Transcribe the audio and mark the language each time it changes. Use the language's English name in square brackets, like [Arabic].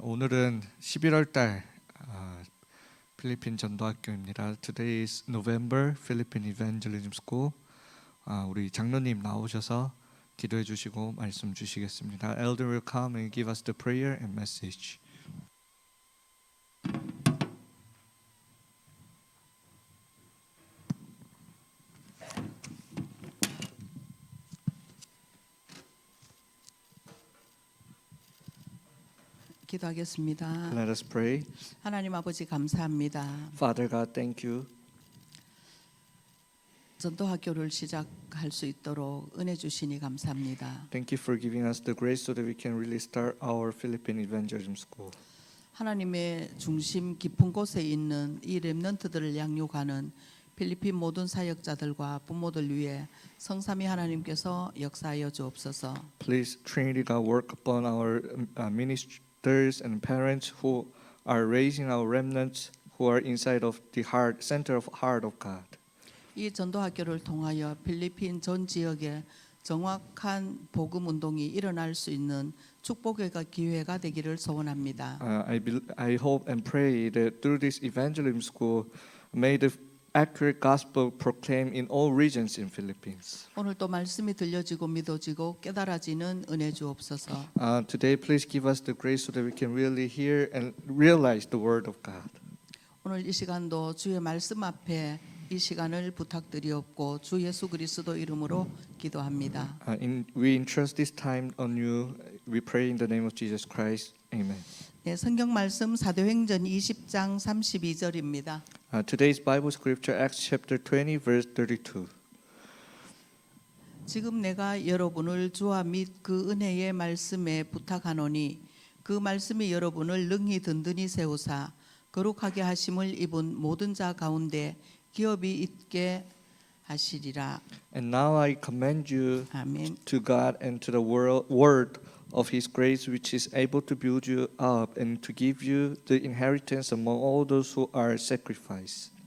[Korean] 오늘은 11월 달 필리핀 전도학교입니다. [English] Today is November Philippine Evangelism School. [Korean] 우리 장로님 나오셔서 기도해 주시고 말씀 주시겠습니다. [English] Elder will come and give us the prayer and message. [Korean] 기도하겠습니다. [English] Let us pray. [Korean] 하나님 아버지 감사합니다. [English] Father God, thank you. [Korean] 전도학교를 시작할 수 있도록 은혜 주시니 감사합니다. [English] Thank you for giving us the grace so that we can really start our Philippine Evangelism School. [Korean] 하나님의 중심 깊은 곳에 있는 이 렘넌트들을 양육하는 필리핀 모든 사역자들과 부모들 위해 성삼위 하나님께서 역사하여 주옵소서. [English] Please, Trinity God, work upon our ministers and parents who are raising our remnants who are inside of the heart, center of heart of God. [Korean] 이 전도학교를 통하여 필리핀 전 지역에 정확한 복음 운동이 일어날 수 있는 축복의 기회가 되기를 소원합니다. [English] I hope and pray that through this evangelism school, may the accurate gospel proclaimed in all regions in Philippines. [Korean] 오늘 또 말씀이 들려지고 믿어지고 깨달아지는 은혜 주옵소서. [English] Today, please give us the grace so that we can really hear and realize the word of God. [Korean] 오늘 이 시간도 주의 말씀 앞에 이 시간을 부탁드리옵고 주 예수 그리스도 이름으로 기도합니다. [English] We entrust this time on you. We pray in the name of Jesus Christ. Amen. [Korean] 네, 성경 말씀 사도행전 20장 32절입니다. [English] Today's Bible scripture, Acts chapter 20, verse 32. [Korean] 지금 내가 여러분을 주와 및 그 은혜의 말씀에 부탁하노니 그 말씀이 여러분을 능히 든든히 세우사 거룩하게 하심을 입은 모든 자 가운데 기업이 있게 하시리라. [English] And now I commend you [Korean] 아멘. [English] to God and to the word of His grace, which is able to build you up and to give you the inheritance among all those who are sacrificed.